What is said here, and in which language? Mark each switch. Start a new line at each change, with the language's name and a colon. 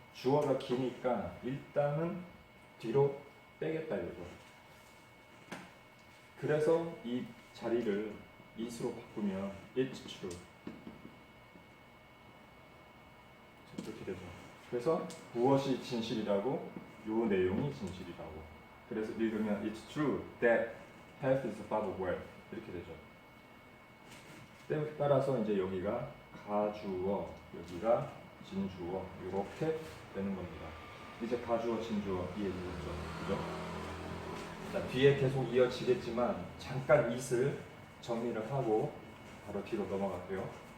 Korean: 주어가 기니까 일단은 뒤로 빼겠다 이거죠. 그래서 이 자리를 it으로 바꾸면
English: it's true.
Korean: 이렇게 되죠. 그래서 무엇이 진실이라고? 요 내용이 진실이라고. 그래서 읽으면
English: it's true that health is above wealth
Korean: 이렇게 되죠. 따라서 이제 여기가 가주어, 여기가 진주어 이렇게 되는 겁니다. 이제 가주어, 진주어 이해되셨죠? 그죠? 자, 뒤에 계속 이어지겠지만 잠깐 it을 정리를 하고 바로 뒤로 넘어갈게요.